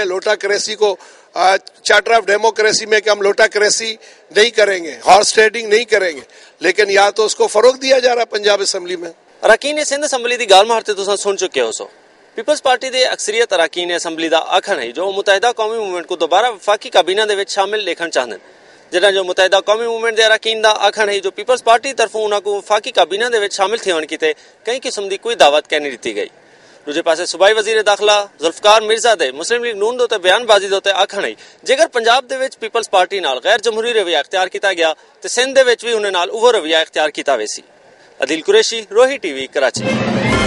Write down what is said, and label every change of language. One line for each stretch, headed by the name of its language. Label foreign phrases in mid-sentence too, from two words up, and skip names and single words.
Urdu: لوٹا کریسی کو
English: charter of democracy
Urdu: میں کہ ہم لوٹا کریسی نہیں کریں گے,
English: horse trading
Urdu: نہیں کریں گے, لیکن یا تو اس کو فروغ دیا جا رہا ہے پنجاب اسمبلی میں.
Saraiki: اراکین سندھ اسمبلی دی گال مارتے تو سن چکے ہو. پیپلز پارٹی دے اکثریت اراکین اسمبلی دا آکھن ہے جو متحدہ قومی موومنٹ کو دوبارہ وفاقی کابینہ دے وچ شامل دیکھنا چاہتے ہیں. جہاں جو متحدہ قومی موومنٹ دے اراکین دا آکھن ہے جو پیپلز پارٹی طرفوں انہاں کو وفاقی کابینہ دے وچ شامل تھیون کیتے کئی قسم دی کوئی دعوت کہہ نہیں دتی گئی. دوجے پاسے صوبائی وزیر داخلہ ذوالفقار مرزا دے مسلم لیگ نون دے بیان بازی دے آکھن ہے جے پنجاب دے وچ پیپلز پارٹی نال غیر جمہوری رویہ اختیار کیتا گیا تے سندھ دے وچ وی انہاں نال اوہ رویہ اختیار کیتا ویسی. عدیل قریشی, روہی ٹی وی, کراچی.